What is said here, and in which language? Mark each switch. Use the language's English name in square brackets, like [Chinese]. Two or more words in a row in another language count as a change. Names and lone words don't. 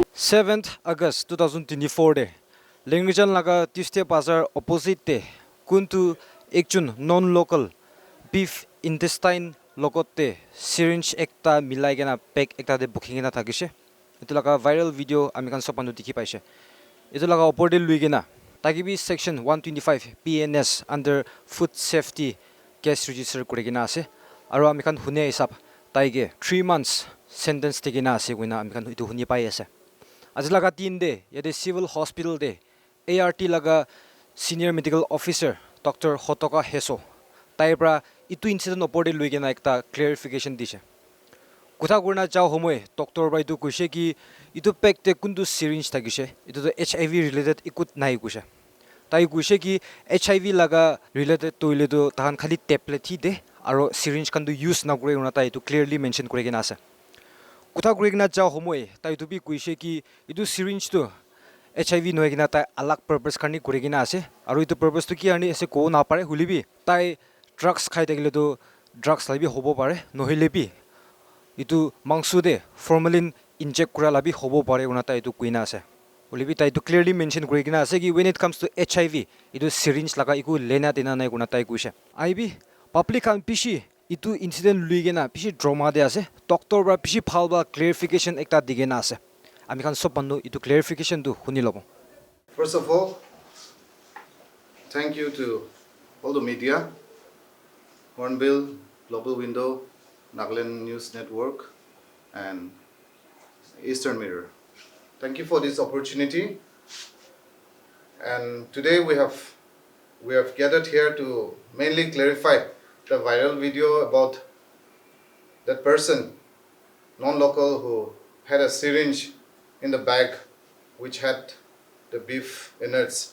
[Naga Pidgin] 7th August 2024 de Lengrijan laga Tuesday Bazar opposite de kuntu ekjun [English] non-local beef intestine [Naga Pidgin] logote syringe ekta milai gena pack ekta de booking na thakise etu laga [English] viral video [Naga Pidgin] ami kan sopandu dikhi paise etu laga opor de lui gena takibi section 125 PNS under [English] food safety case register [Naga Pidgin] kurigina ase aro ami kan hune hisab taige 3 months sentence tigina ase guina ami kan itu huni pai ase Ajlaga 3 de yade [English] civil hospital [Naga Pidgin] de ART laga [English] senior medical officer Dr. [Naga Pidgin] Hotoka Heso taibra itu incident opor de luigena ekta clarification dise kutha kurna chao homoy doctor bai tu kuise ki itu pack te kundu syringe thagise itu to [English] HIV related [Naga Pidgin] ikut nai kuise tai kuise ki HIV laga related toile do tahan khali tablet hi de aro syringe kan du use na kure una tai itu [English] clearly mention [Naga Pidgin] kure gena ase kutha kure gena chao homoy tai tu bi kuise ki itu syringe to HIV noi gena tai alag purpose khani kure gena ase aro itu purpose to ki ani ase ko na pare hulibi tai drugs khai tegile to drugs labi hobo pare nohile bi itu mangsu de formalin inject kura labi hobo pare una tai itu kuina ase hulibi tai itu [English] clearly mention [Naga Pidgin] kure gena ase ki [English] when it comes to HIV [Naga Pidgin] itu syringe laga iku lena dena nai kuna tai kuise aibi public kan pishi itu incident luigena pishi drama de ase doctor ba pishi phalba clarification ekta digena ase ami kan sopannu itu clarification du huni lobo. [English] First of all, thank you to all the media, Hornbill, Global Window, Nagaland News Network, and Eastern Mirror. Thank you for this opportunity. And today we have gathered here to mainly clarify the viral video about that person, non-local, who had a syringe in the bag which had the beef innards.